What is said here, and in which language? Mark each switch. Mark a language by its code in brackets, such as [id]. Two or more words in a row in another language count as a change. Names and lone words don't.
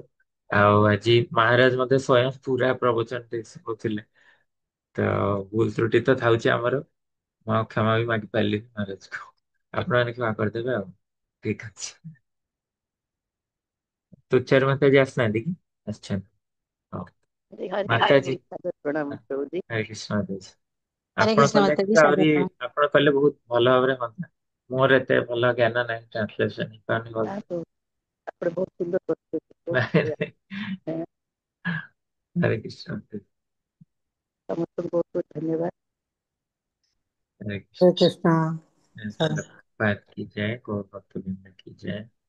[or] ଆଉ ଆଜି ମହାରାଜ ମତେ ସ୍ଵୟଂ ପୁରା ପ୍ରବଚନ ଦେଇ ଶିଖଉଥିଲେ, ତ ଭୁଲ ତ୍ରୁଟି ତ ଥାଉଛି ଆମର, ମୁଁ ଆଉ କ୍ଷମା ବି ମାଗି ପାରିଲିନି ମହାରାଜକୁ। ଆପଣମାନେ କ୍ଷମା କରିଦେବେ ଆଉ। ଠିକ ଅଛି। ତୁଚାର ମାତାଜୀ ଆସିନାହାନ୍ତି କି? ଆସିଛନ୍ତି। ହଉ [hi] हरे [or] ମାତାଜୀ [hi] कृष्ण प्रणाम प्रभु जी। [or] ହରେ କୃଷ୍ଣ ମାତାଜୀ। ହରେ ଆପଣ କୃଷ୍ଣ କଲେ ମାତାଜୀ କିନ୍ତୁ ଆହୁରି, ସ୍ୱାଗତ। ଆପଣ କଲେ ବହୁତ ଭଲ ଭାବରେ ହୁଅନ୍ତା। ମୋର ଏତେ ଭଲ ଜ୍ଞାନ ନାହିଁ ଟ୍ରାନ୍ସଲେସନ ହେଇପାରୁନି [hi] हाँ [or] ଭଲସେ। [hi] तो आप बहुत सुंदर करते हैं, बहुत [or] ନାଇଁ [hi] बढ़िया [or] ନାଇଁ। [hi] है। हरे कृष्ण। समस्त को बहुत बहुत धन्यवाद। हरे हरे कृष्ण। कृष्णा। बात की जाए, गौर भक्त की जाए।